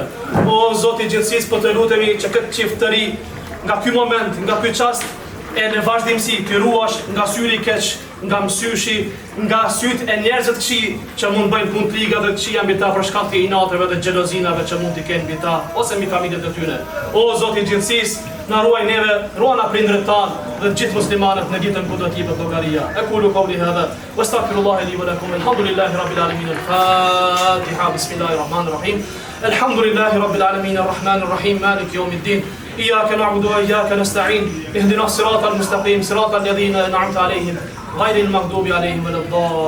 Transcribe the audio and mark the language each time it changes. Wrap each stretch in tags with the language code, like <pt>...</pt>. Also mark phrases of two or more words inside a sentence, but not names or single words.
<sq>O Zoti i gjithësisë, po të lutemi që këtë çift të ri nga ky moment, nga ky çast e në vazhdimsi të ruash nga syri i keq, nga mësyshi, nga syt e njerëzve të këqij që mund bëjnë punë të liga dhe të këqija mbi ta për shkak të inateve dhe xhelozinave që mund t'i kenë mbi ta ose mbi familjet e tyre. O Zoti i gjithësisë, na ruaj neve, ruana prindërit tanë dhe gjithë muslimanët në ditën ku do të jepet llogaria.</sq> <ar>أقول قولي هذا وأستغفر الله لي ولكم. الحمد لله رب العالمين. Al-Fatiha. بسم الله الرحمن الرحيم. الحمد لله رب العالمين الرحمن الرحيم مالك يوم الدين. إياك نعبد وإياك نستعين اهدنا الصراط المستقيم صراط الذين أنعمت عليهم غير المغضوب عليهم ولا الضالين</ar>